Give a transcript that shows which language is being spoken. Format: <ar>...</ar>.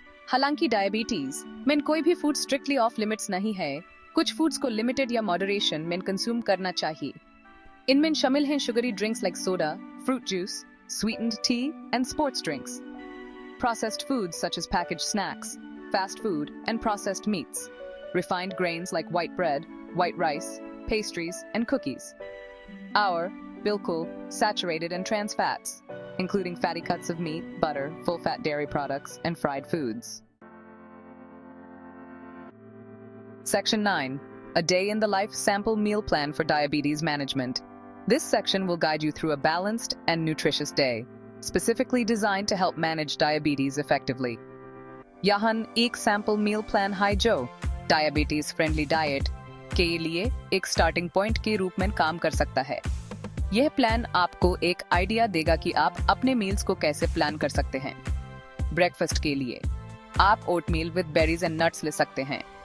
<hi>हालांकि डायबिटीज में कोई भी फूड स्ट्रिक्टली ऑफ लिमिट्स नहीं है, कुछ फूड्स को लिमिटेड या मॉडरेशन में कंज्यूम करना चाहिए। इनमें शामिल हैं sugary drinks like soda, fruit juice,</hi> <en>sweetened tea, and sports drinks. Processed foods such as packaged snacks, fast food, and processed meats. Refined grains like white bread, white rice, pastries, and cookies. Bilkul, saturated and trans fats, including fatty cuts of meat, butter, full-fat dairy products, and fried foods. Section 9. A day in the life sample meal plan for diabetes management. This section will guide you through a balanced and nutritious day, specifically designed to help manage diabetes effectively.</en> <hi>यहाँ एक sample meal plan है जो diabetes friendly diet के लिए एक starting point के रूप में काम कर सकता है। यह प्लान आपको एक आइडिया देगा कि आप अपने मील्स को कैसे प्लान कर सकते हैं। ब्रेकफास्ट के लिए आप</hi> <en>oatmeal with berries and nuts</en> <hi>ले सकते हैं।</hi>